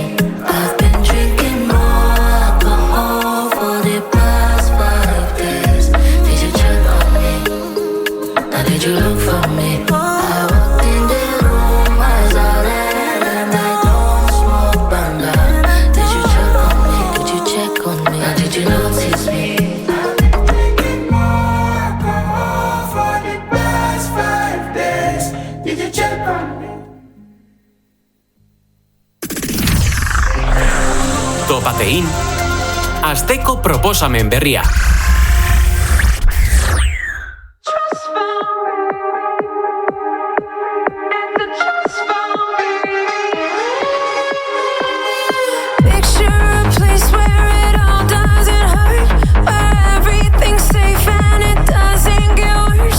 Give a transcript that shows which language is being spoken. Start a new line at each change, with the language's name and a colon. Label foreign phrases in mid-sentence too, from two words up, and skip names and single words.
English: I've been drinking more alcohol for the past 5 days. Did you check on me? Now did you look for me? I walked in the room, eyes are red, and I don't smoke banga. Did you check on me? Did you check on me? Now did you notice me?
Basque: Topatein, asteko proposamen berria.
English: Picture a place where it all doesn't hurt, where everything's safe and it doesn't get worse.